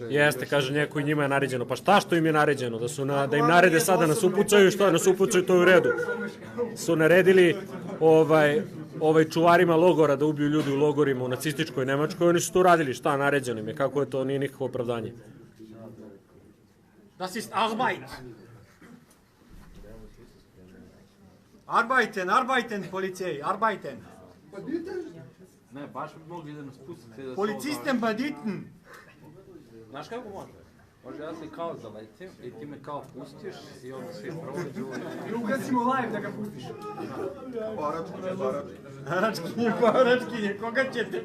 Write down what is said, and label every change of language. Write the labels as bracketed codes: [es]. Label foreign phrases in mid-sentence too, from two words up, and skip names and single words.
[sr] Jeste, kaže neko i njima je naređeno. Pa šta što im je naređeno? Da im narede sada nas upucaju, što nas upucaju, to je u redu. Su naredili čuvarima logora da ubiju ljudi u logorima u nacističkoj Nemačkoj, oni su to radili, šta naređeno im je, kako je to, nije nikakvo opravdanje. [de] Das ist Arbeit. Arbeiten, Polizei, arbeiten. [sr] Ne, baš bi mogli da nas pustite... [de] Policisten banditen. [sr] Znaš kako može? Može ja se kao zaletim i ti me kao pustiš i onda svi prođu... I ugasimo live da ga pustiš. Paračkinje, koga ćete?